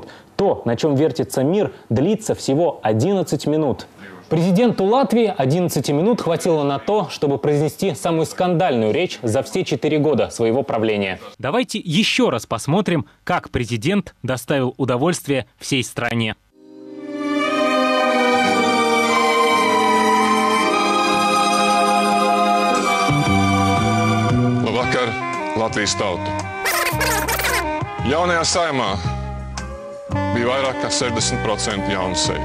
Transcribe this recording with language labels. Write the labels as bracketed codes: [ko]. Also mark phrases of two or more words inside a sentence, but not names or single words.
[ru] То, на чем вертится мир, длится всего 11 минут». Президенту Латвии 11 минут хватило на то, чтобы произнести самую скандальную речь за все 4 года своего правления. Давайте еще раз посмотрим, как президент доставил удовольствие всей стране. [lv] Labvakar, Latvijas tauta. Jaunajā Saeimā bija vairāk kā 60% jaunu seju.